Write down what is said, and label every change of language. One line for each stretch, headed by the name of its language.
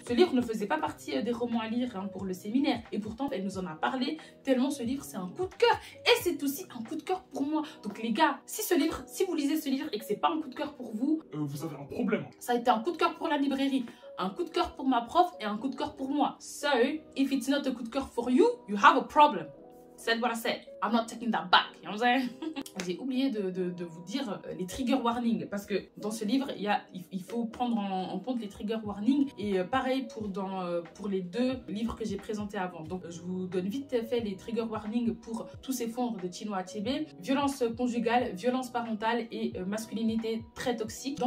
French: Ce livre ne faisait pas partie des romans à lire hein, pour le séminaire et pourtant elle nous en a parlé tellement ce livre c'est un coup de cœur et c'est aussi un coup de cœur pour moi. Donc les gars, si vous lisez ce livre et que c'est pas un coup de cœur pour vous, vous avez un problème. Ça a été un coup de cœur pour la librairie, un coup de cœur pour ma prof et un coup de cœur pour moi.
English: So, if it's not a coup de cœur for you, you have a problem. Said what I said. I'm not taking that back. You know what I'm saying?
French: J'ai oublié de vous dire les trigger warnings parce que dans ce livre, il faut prendre en compte les trigger warnings et pareil pour les deux livres que j'ai présentés avant. Donc je vous donne vite fait les trigger warnings pour Tous s'effondre de Chinua Achebe, violence conjugale, violence parentale et masculinité très toxique.